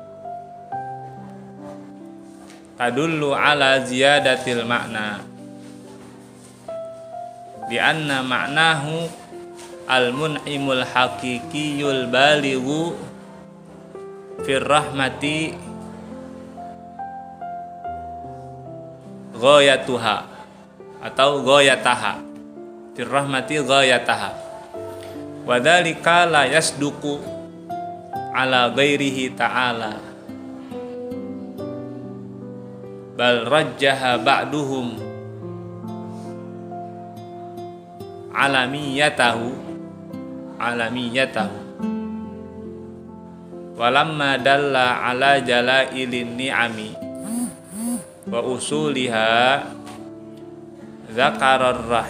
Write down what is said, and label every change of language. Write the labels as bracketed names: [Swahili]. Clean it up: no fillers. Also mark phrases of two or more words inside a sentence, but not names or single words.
[Arabic] تدل على زيادة المعنى لأن معناه المنعم الحقيقي البالغ في الرحمة غايتها atau غايتها في الرحمة غايتها وذلك لا يصدق على غيره تعالى, بل رجح بعضهم علميته ولما دل على جلائل النعم وأصولها ذكر